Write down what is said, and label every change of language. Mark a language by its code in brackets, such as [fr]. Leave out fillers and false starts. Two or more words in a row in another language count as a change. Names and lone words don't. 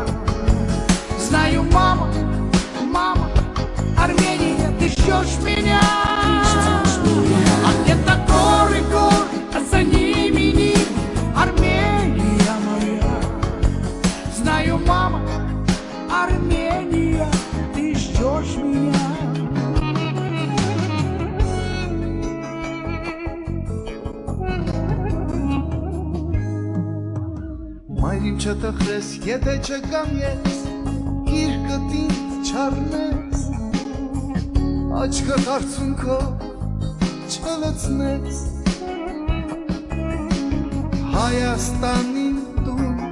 [ru] Знаю, мама, мама, Армения, ты ждешь меня. А где-то горы, а за ними Нил, Армения моя. Знаю, мама, Армения, ты ждешь меня. [hy] Մայրիմ չտխրես, եթե չկամ ես, գիրկդ ինձ չառնես, աչքդ արցունքով չլցնես, Հայաստանին դու